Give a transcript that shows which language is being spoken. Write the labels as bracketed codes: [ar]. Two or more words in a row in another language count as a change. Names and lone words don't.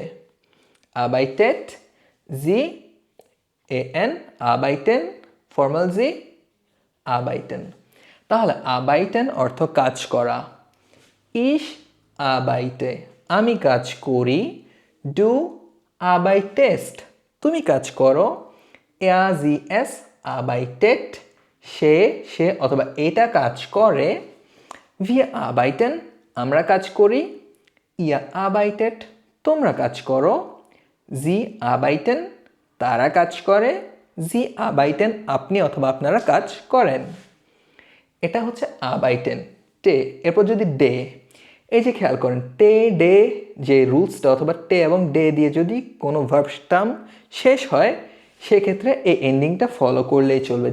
[de] arbeitet, Sie E N, arbeiten, formal Sie, arbeiten. [bn] তাহলে আরবাইটেন অর্থ কাজ করা। [de] ich arbeite, [bn] আমি কাজ করি। [de] du arbeitest, [bn] তুমি কাজ করো। [de] er sie es arbeitet, [bn] সে অথবা এটা কাজ করে। [de] wir arbeiten, [bn] আমরা কাজ করি। [de] ihr arbeitet, [bn] তোমরা কাজ করো। [de] sie arbeiten, [bn] তারা কাজ করে। [de] sie arbeiten, [bn] আপনি অথবা আপনারা কাজ করেন। এটা হচ্ছে arbeiten, টে। এরপর যদি ডে, এই যে খেয়াল করেন টে ডে যে রুলসটা অথবা টে এবং ডে দিয়ে যদি কোনো ভার্ব স্টাম শেষ হয় সেক্ষেত্রে এই এন্ডিংটা ফলো করলেই চলবে।